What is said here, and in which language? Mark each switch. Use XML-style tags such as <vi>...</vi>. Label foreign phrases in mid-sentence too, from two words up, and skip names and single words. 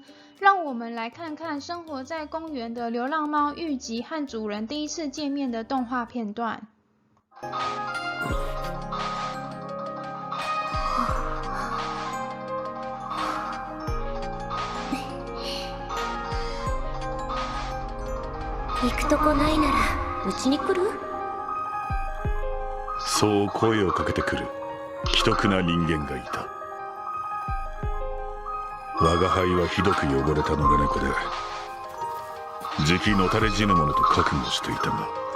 <zh>让我们来看看生活在公园的流浪猫玉吉和主人第一次见面的动画片段。</zh> <ja>行くとこないならうちに来る？そう声をかけてくる奇特な人間がいた。我が輩はひどく汚れた野良猫で、じきのたれ死ぬものと覚悟していたが、</ja>